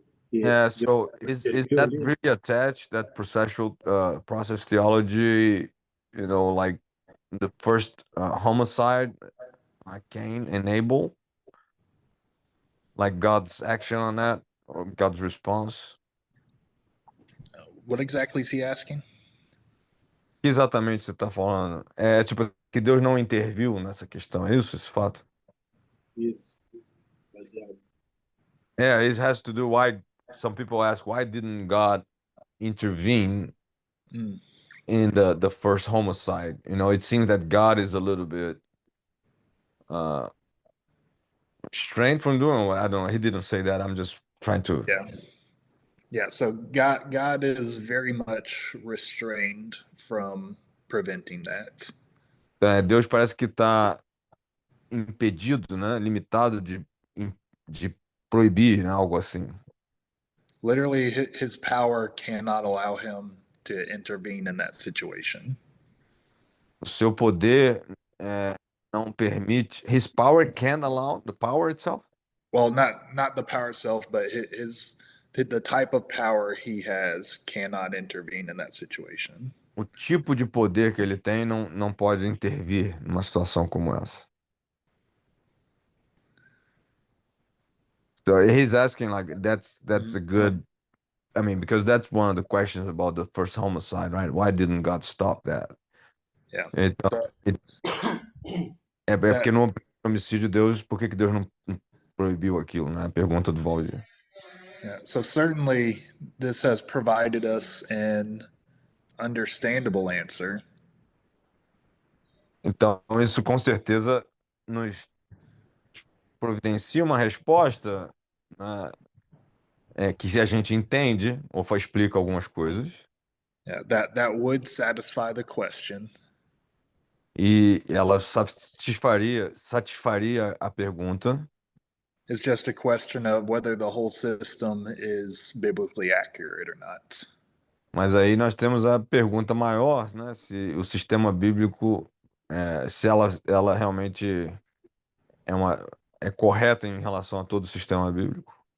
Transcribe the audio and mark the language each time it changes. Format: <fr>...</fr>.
<en>Yeah, so is that really attached, that process theology, like the first homicide, like Cain and Abel? Like God's action on that, or God's response? What exactly is he asking?</en> <pt>O que exatamente você está falando? É tipo que Deus não interviu nessa questão, é isso, esse fato? Isso. Baseado.</pt> <en>Yeah, it has to do why some people ask why didn't God intervene in the first homicide? It seems that God is a little bit restrained from doing what I don't know. He didn't say that. I'm just trying to. Yeah. So God is very much restrained from preventing that.</en> <pt>Deus parece que está impedido, né? Limitado de proibir, né? Algo assim.</pt> <en>Literally, his power cannot allow him to intervene in that situation.</en> <pt>O seu poder não permite.</pt> <en>His power can't allow the power itself. Well, not the power itself, but the type of power he has cannot intervene in that situation.</en> <pt>O tipo de poder que ele tem não pode intervir numa situação como essa.</pt> <en>So he's asking like that's a good. I mean, because that's one of the questions about the first homicide, right? Why didn't God stop that? Yeah.</en> <pt>Então,</pt> <en>So</en> <pt>é</pt> <en>that</en> <pt>porque no homicídio Deus, por que Deus não proibiu aquilo, né? A pergunta do Valdir.</pt> <en>yeah, so certainly this has provided us an understandable answer.</en> <pt>Então, isso com certeza nos providencia uma resposta, né, que a gente entende ou explica algumas coisas.</pt> <en>Yeah, that would satisfy the question.</en> <pt>E ela satisfaria a pergunta,</pt> <en>It's just a question of whether the whole system is biblically accurate or not.</en> <pt>mas aí nós temos a pergunta maior, né? Se o sistema bíblico, se ela realmente é é correta em relação a todo o sistema bíblico.</pt>